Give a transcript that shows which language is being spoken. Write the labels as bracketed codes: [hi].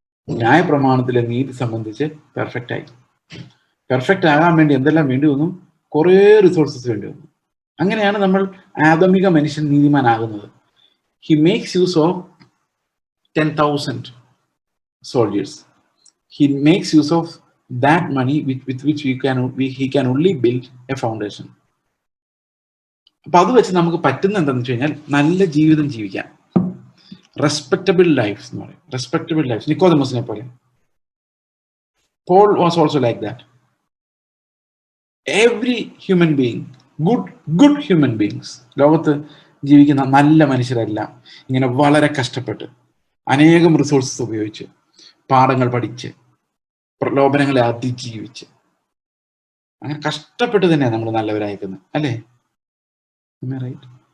[ml] ന്യായപ്രമാണത്തിലെ നീതി സംബന്ധിച്ച് പെർഫെക്റ്റ് ആയി. പെർഫെക്റ്റ് ആകാൻ വേണ്ടി എന്തെല്ലാം വേണ്ടി വന്നു? കുറേ റിസോഴ്സസ് വേണ്ടി വന്നു. അങ്ങനെയാണ് നമ്മൾ ആദമിക മനുഷ്യൻ നീതിമാനാകുന്നത്. [en] He makes use of 10,000 soldiers. He makes use of that money with which he can only build a foundation. [ml] അപ്പൊ അത് വെച്ച് നമുക്ക് പറ്റുന്ന എന്താണെന്ന് വെച്ച് കഴിഞ്ഞാൽ നല്ല ജീവിതം ജീവിക്കാം. [en] respectable life [ml] എന്ന് പറയും. Respectable life. നിക്കോദെമോസിനെ പോലെ. [en] Paul was also like that. Every human being, good human beings, [ml] ലോകത്ത് ജീവിക്കുന്ന നല്ല മനുഷ്യരെല്ലാം ഇങ്ങനെ വളരെ കഷ്ടപ്പെട്ട് അനേകം റിസോഴ്സസ് ഉപയോഗിച്ച് പാഠങ്ങൾ പഠിച്ച് പ്രലോഭനങ്ങളെ അതിജീവിച്ച് അങ്ങനെ കഷ്ടപ്പെട്ട് തന്നെയാണ് നമ്മൾ നല്ലവരായിരിക്കുന്നത്, അല്ലേ? റൈറ്റ്.